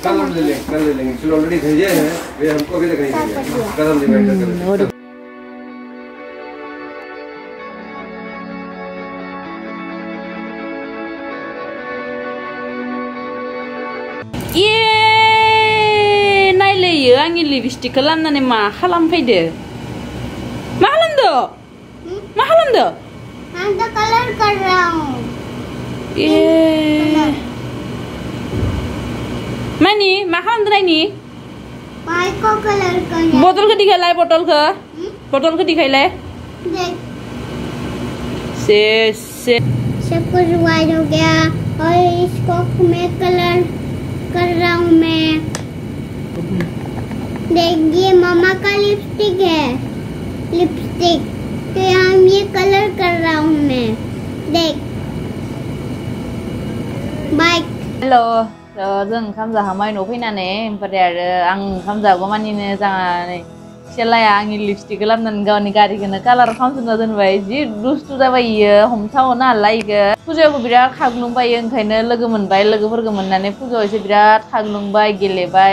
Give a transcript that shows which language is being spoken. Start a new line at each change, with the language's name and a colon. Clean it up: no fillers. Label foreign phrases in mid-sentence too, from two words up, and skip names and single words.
Hindi: कल ले लेंगे, चलो ऑलरेडी भेजे हैं, वे हमको भी दिखाएंगे, कल हम रिमाइंडर करेंगे।
Bodo: ये नायलायो आंनि लिपस्टिकखौ लानानै मा खालामफैदो? मा खालामदो? मा खालामदो?
Hindi: मैं तो कलर कर रहा हूँ।
Bodo: ये मानि मा खालामदो नायनि?
Hindi: माइक को कलर करना।
Bodo: बटलखौ दिखायलाय, बटलखौ दिखायलाय।
Hindi: देख, से सब कुछ वाइट हो गया और इसको मैं कलर कर रहा हूँ मैं। देख, ये मामा का लिपस्टिक है, लिपस्टिक तो यहाँ ये कलर कर रहा हूँ मैं। देख, बाइक।
Bodo: हेलो, जों ओंखाम जाखांबाय न'आव फैनानै, ओमफ्राय आरो आं ओंखाम जागौमानिनो जानानै सेलाया आंनि लिपस्टिकखौ लाबोनानै गावनि गारिखौनो कालार खालामजोबना दोनबाय। जि दुस्थु जाबाय इयो, हमथावनो हाला इखो। फुजायावबो बिराद खाग्लुंबाय, ओंखायनो लोगो मोनबाय, लोगोफोरखौ मोननानै फुजायाव एसे बिराद खाग्लुंबाय, गेलेबाय।